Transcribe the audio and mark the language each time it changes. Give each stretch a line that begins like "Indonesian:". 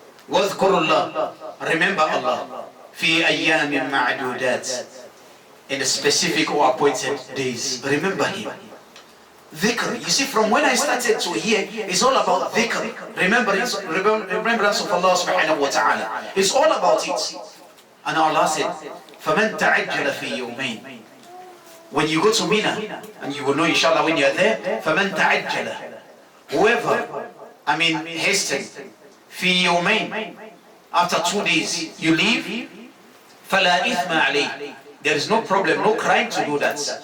Arabic: Wadhkurullah,
English: remember Allah,
Arabic: fi ayyamin ma'dudat,
English: in the specific or appointed days. Remember Him. Dhikr. You see, from when I started to here, it's all about dhikr. Remembrance of Allah subhanahu wa ta'ala. It's all about it. And Allah said,
Arabic: فَمَنْ تَعَجَّلَ فِي يَوْمَيْنِ.
English: When you go to Mina, and you will know inshallah when you're there,
Arabic: فَمَنْ تَعَجَّلَ.
English: Whoever, hasten,
Arabic: في يومين,
English: after 2 days, you leave,
Arabic: فَلَا إِثْمَ عَلَيْهِ.
English: There is no problem, no crime to do that.